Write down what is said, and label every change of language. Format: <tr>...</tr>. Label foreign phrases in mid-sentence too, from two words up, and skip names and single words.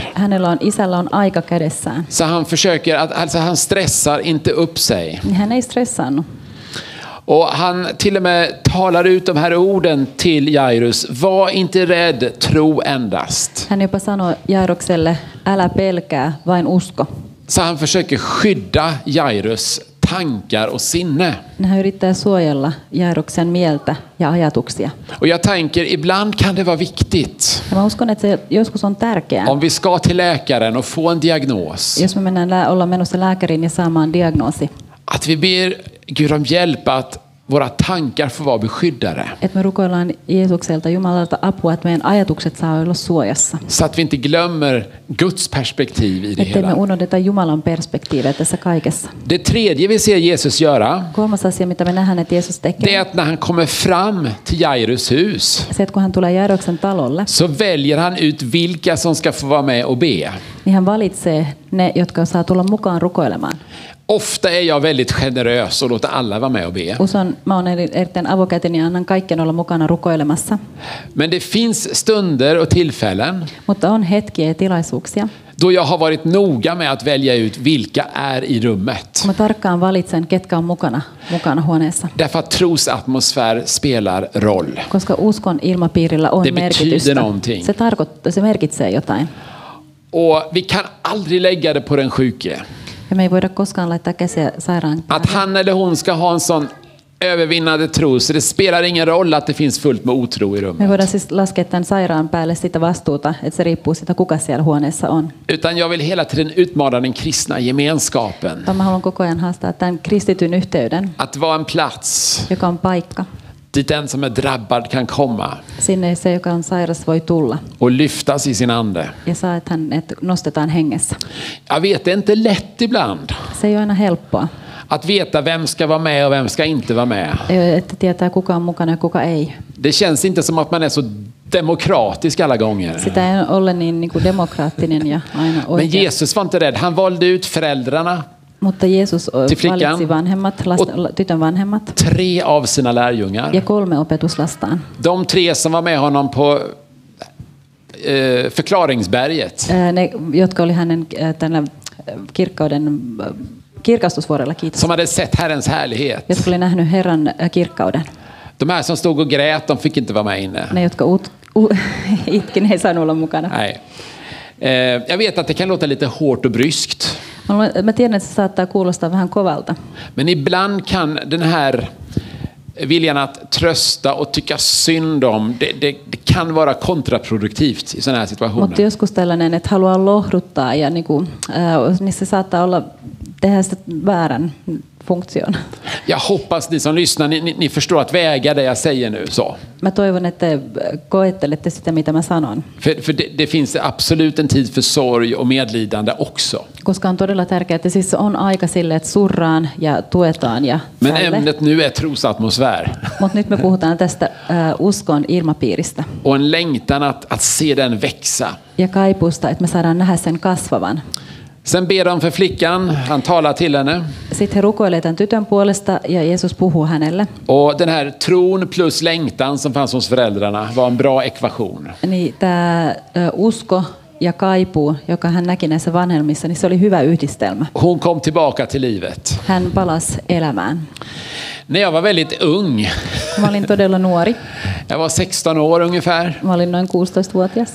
<fi>Isällä on aika kädessään.</fi> <sv>Så han försöker alltså han stressar inte upp sig.</sv> <fi>Hän ei stressaannut.</fi> <sv>Och han till och med talar ut de här orden till Jairus. Var inte rädd, tro endast.</sv> <fi>Hän jopa sanoi Jairokselle, älä pelkää, vain usko.</fi> <sv>Så han försöker skydda Jairus tankar och sinne.</sv> <fi>Hän yrittää suojella Jairoksen mieltä ja ajatuksia.</fi> <sv>Och jag tänker, ibland kan det vara viktigt.</sv> <fi>Ja mä uskon, että se joskus on tärkeää.</fi> <sv>Om vi ska till läkaren och få en diagnos.</sv> <fi>Jos me ollaan menossa lääkäriin ja saamaan diagnoosi.</fi> <sv>Att vi ber Gud om hjälp att våra tankar får vara beskyddade.</sv> <fi>Että me rukoillaan Jeesukselta, Jumalalta apua, että meidän ajatukset saa olla suojassa.</fi> <sv>Så att vi inte glömmer Guds perspektiv i det hela.</sv> <fi>Että me unohdeta Jumalan perspektiiviä tässä kaikessa.</fi> <sv>Det tredje vi ser Jesus göra.</sv> <fi>Kolmas asia, mitä me nähdään, että Jeesus tekee.</fi> <sv>Det är att när han kommer fram till Jairus hus.</sv> <fi>Se, että kun hän tulee Jairoksen talolle.</fi> <sv>Så väljer han ut vilka som ska få vara med och be.</sv> <fi>Niin hän valitsee ne, jotka saa tulla mukaan rukoilemaan.</fi> <sv>Ofta är jag väldigt generös och låter alla vara med och be.</sv> <fi>Mä oon erittäin avokätinen ja annan kaikkien olla mukana rukoilemassa.</fi> <sv>Men det finns stunder och tillfällen.</sv> <fi>Mutta on hetkiä ja tilaisuuksia.</fi> <sv>Då jag har varit noga med att välja ut vilka är i rummet.</sv> <fi>Mä tarkkaan valitsen, ketkä on mukana huoneessa.</fi> <sv>Därför att trosatmosfär spelar roll.</sv> <fi>Koska uskon ilmapiirillä on merkitystä. Se merkitsee jotain.</fi> <sv>Och vi kan aldrig lägga det på den sjuke.</sv> <fi>Ja me ei voida koskaan laittaa käsiä sairaan.</fi> <sv>Att han eller hon ska ha en sån övervinnande tro, så det spelar ingen roll att det finns fullt med otro i rummet.</sv> <fi>Me voidaan siis laskea tämän sairaan päälle sitä vastuuta, että se riippuu siitä, kuka siellä huoneessa on.</fi> <sv>Utan jag vill hela tiden utmana den kristna gemenskapen.</sv> <fi>Mä haluan koko ajan haastaa tämän kristityn yhteyden.</fi> <sv>Att vara en plats.</sv> <fi>Joka on paikka.</fi> <sv>Dit den som är drabbad kan komma.</sv> <fi>Sinne se, joka on sairas, voi tulla.</fi> <sv>Och lyftas i sin ande.</sv> <fi>Ja saa, että hänet nostetaan hengessä.</fi> <sv>Jag vet, det är inte lätt ibland.</sv> <fi>Se ei ole aina helppoa.</fi> <sv>Att veta vem ska vara med och vem ska inte vara med.</sv> <fi>Että tietää kuka on mukana ja kuka ei.</fi> <sv>Det känns inte som att man är så demokratisk alla gånger.</sv> <fi>Sitä ei ole niin kuin demokraattinen ja aina oikea.</fi> <sv>Men Jesus var inte rädd. Han valde ut föräldrarna.</sv> <fi>Mutta Jeesus valitsi vanhemmat, tytön vanhemmat.</fi> <sv>3 av sina lärjungar.</sv> <fi>Ja 3 opetuslastaan.</fi> <sv>De 3 som var med honom på förklaringsberget.</sv> <fi>Ne, jotka oli hänen tällä kirkastusvuorella, kiitos.</fi> <sv>Som hade sett Herrens härlighet.</sv> <fi>Jotka oli nähnyt Herran kirkkauden.</fi> <sv>De här som stod och grät, de fick inte vara med inne.</sv> <fi>Ne, jotka itkin, ei saanut olla mukana.</fi> <sv>Nej. Jag vet att det kan låta lite hårt och bryskt.</sv> <fi>Mä tiedän, että se saattaa kuulostaa vähän kovalta.</fi> <sv>Men ibland kan den här viljan att trösta och tycka synd om, det kan vara kontraproduktivt i sådana här situationer.</sv> <fi>Mutta joskus tällainen, että haluaa lohduttaa ja niin se saattaa olla tehdä sitä väärän funktion.</fi> <sv>Jag hoppas ni som lyssnar, ni förstår att väga det jag säger nu så.</sv> <fi>Mä toivon, että koettelette sitä, mitä mä sanon.</fi> <sv>För det finns absolut en tid för sorg och medlidande också.</sv> <fi>Koska on todella tärkeää, että siis on aika sille, että surraan ja tuetaan ja</fi> <sv>Men ämnet nu är trosatmosfär.</sv> <fi>Mutta nyt me puhutaan tästä uskon ilmapiiristä.</fi> <sv>Och en längtan att se den växa.</sv> <fi>Ja kaipuusta, että me saadaan nähdä sen kasvavan.</fi> <sv>Sen ber de för flickan, han talar till henne.</sv> <fi>Sitten he rukoilee tämän tytön puolesta ja Jeesus puhuu hänelle.</fi> <sv>Och den här tron plus längtan som fanns hos föräldrarna var en bra ekvation.</sv> <fi>Niin tämä usko ja kaipuu, joka hän näki näissä vanhemmissa, niin se oli hyvä yhdistelmä.</fi> <sv>Hon kom tillbaka till livet.</sv> <fi>Hän palasi elämään.</fi> <sv>När jag var väldigt ung.</sv> <fi>Mä olin todella nuori.</fi> <sv>Jag var 16 år ungefär.</sv> <fi>Mä olin noin 16-vuotias.</fi>